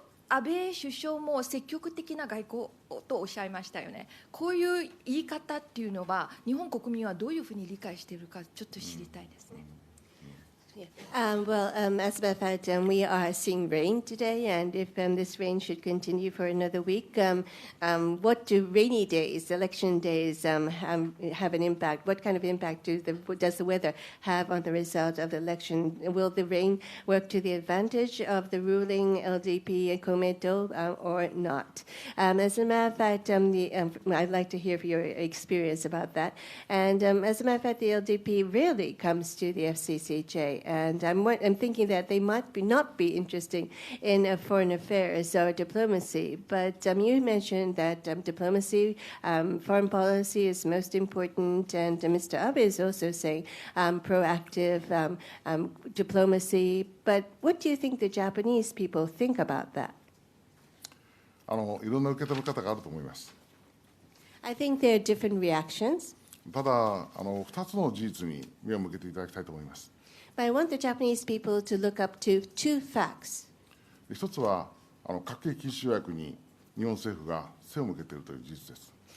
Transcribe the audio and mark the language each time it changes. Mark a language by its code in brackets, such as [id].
[ja] 安倍首相も積極的な外交とおっしゃいましたよね。こういう言い方っていうのは日本国民はどういうふうに理解しているかちょっと知りたいですね。 [en] Well, as a matter of fact, we are seeing rain today, and if this rain should continue for another week, what do rainy days, election days, have an impact? What kind of impact does the weather have on the result of the election? Will the rain work to the advantage of the ruling LDP and Komeito or not? As a matter of fact, I'd like to hear your experience about that. And as a matter of fact, the LDP rarely comes to the FCCJ. And I'm thinking that they might not be interested in foreign affairs or diplomacy. But you mentioned that diplomacy, foreign policy is most important. And Mr. Abe is also saying proactive diplomacy. But what do you think the Japanese people think about that? [ja] いろんな受け止め方があると思います。 [en] I think there are different reactions. [ja] ただ2つの事実に目を向けていただきたいと思います。 [en] But I want the Japanese people to look up to two facts. [ja] 一つは核兵器禁止条約に日本政府が背を向けているという事実です。